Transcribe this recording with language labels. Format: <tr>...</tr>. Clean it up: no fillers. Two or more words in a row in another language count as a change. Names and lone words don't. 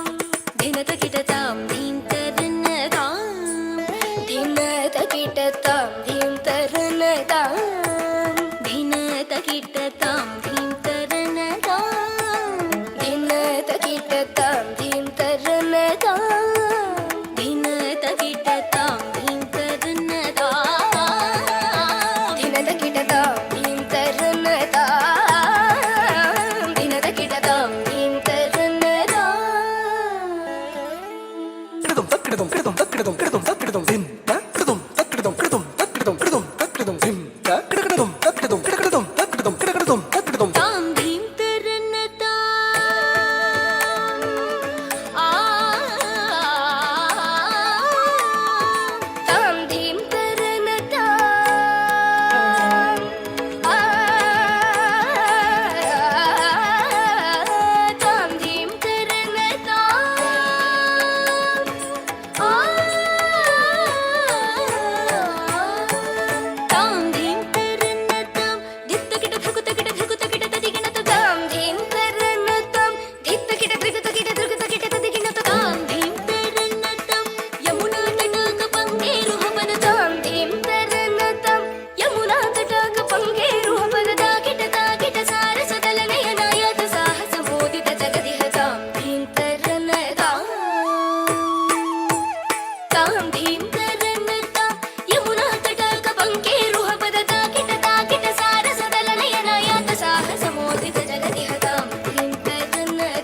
<sa>धिनत किट तां धीं तरन तां धिनत किट तां धीं तरन तां धिनत किट तां धीं तरन तां धिनत किट तां धीं तरन तां धिनत किट तां धीं तरन तां धिनत किट तां धीं तरन तां धिनत किट तां धीं तरन तां Kridum, kridum, kridum, kridum, kridum, kridum, dim, ta, kridum, ta, kridum, kridum, ta, kridum, kridum, ta, kridum, dim, ta, kridum, ta, kridum, kridum, ta, kridum, kridum, ta, kridum. तां धीं तरन तां तां धीं तरन तां तां धीं तरन तां धीं तरन तां दित्त किट धुकुत किट धुकुत किट तदिगिणत तां धीं तरन तां दित्त किट धुकुत किट धुकुत किट तदिगिणत तां धीं तरन तां यमुना तटाक पंगेरु हवन तां धीं तरन तां यमुना तटाक पंगेरु हवन किट सारस दल नयनायत साहस मोदित जगदिह तां धीं तरन तां तां धीं तरन तां यमुना तटाक पंगेरु हवन किट सारस दल नयनायत साहस मोदित जगदिह तां धीं तरन</sa>